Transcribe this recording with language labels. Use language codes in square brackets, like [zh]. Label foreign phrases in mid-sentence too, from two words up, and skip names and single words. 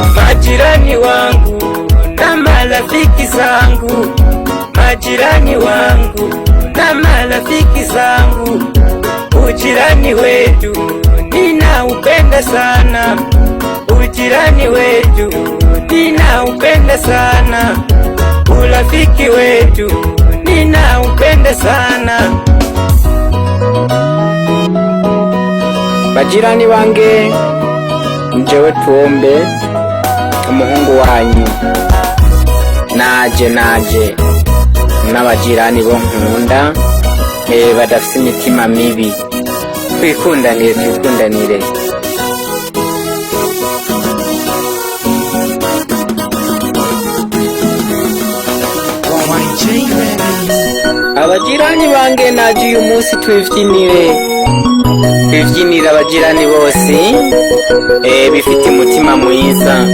[sw] Majirani wangu na marafiki zangu, majirani wangu na marafiki zangu, ujirani wetu ninaupenda sana, ujirani wetu ninaupenda sana, urafiki wetu ninaupenda sana. [rn] Majirani bange, njewe tuombe umuhungu wanyu naje n'abajirani bo nkunda badafite imitima mibi. Twikundanire. Abajirani bange naje uyu munsi twivyinire abajirani bose bifite umutima mwiza.